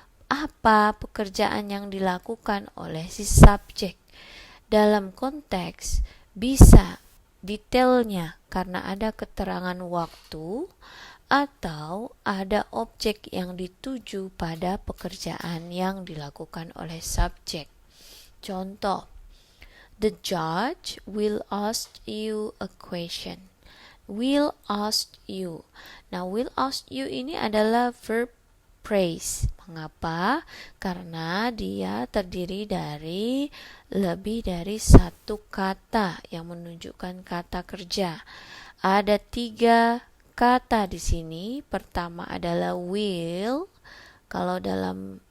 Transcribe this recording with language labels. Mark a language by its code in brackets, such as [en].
[id] Apa pekerjaan yang dilakukan oleh si subjek. Dalam konteks bisa detailnya karena ada keterangan waktu atau ada objek yang dituju pada pekerjaan yang dilakukan oleh subjek. [en] Contoh, the judge will ask you a question. Will ask you. [id] Nah, will ask you ini adalah verb praise. Mengapa? Karena dia terdiri dari lebih dari satu kata yang menunjukkan kata kerja. Ada 3 kata di sini. Pertama adalah will. Kalau dalam